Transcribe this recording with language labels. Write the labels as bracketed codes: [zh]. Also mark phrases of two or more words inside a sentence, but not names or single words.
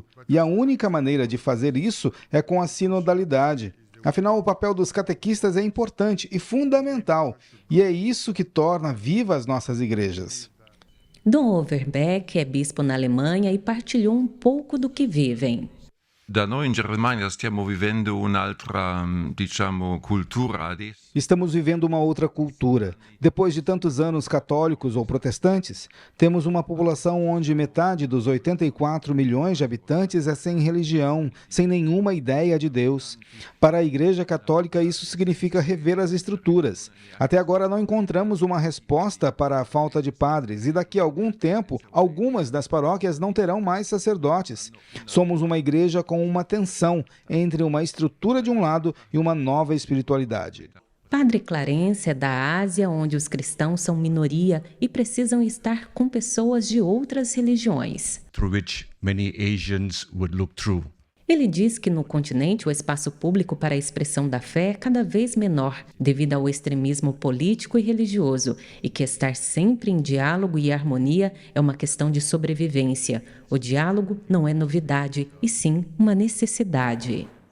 [pt] E a única maneira de fazer isso é com a sinodalidade. Afinal, o papel dos catequistas é importante e fundamental. E é isso que torna vivas as nossas igrejas. Dom Overbeck é bispo na Alemanha e partilhou um pouco do que vivem. [it] Da noi in Germania stiamo vivendo un'altra, cultura. [pt] Estamos vivendo uma outra cultura. Depois de tantos anos católicos ou protestantes, temos uma população onde metade dos 84 milhões de habitantes é sem religião, sem nenhuma ideia de Deus. Para a Igreja Católica, isso significa rever as estruturas. Até agora não encontramos uma resposta para a falta de padres e daqui a algum tempo, algumas das paróquias não terão mais sacerdotes. Somos uma igreja com uma tensão entre uma estrutura de um lado e uma nova espiritualidade. Padre Clarence é da Ásia, onde os cristãos são minoria e precisam estar com pessoas de outras religiões. [en] Through which many Asians would look through. [pt] Ele diz que no continente o espaço público para a expressão da fé é cada vez menor, devido ao extremismo político e religioso, e que estar sempre em diálogo e harmonia é uma questão de sobrevivência. O diálogo não é novidade, e sim uma necessidade.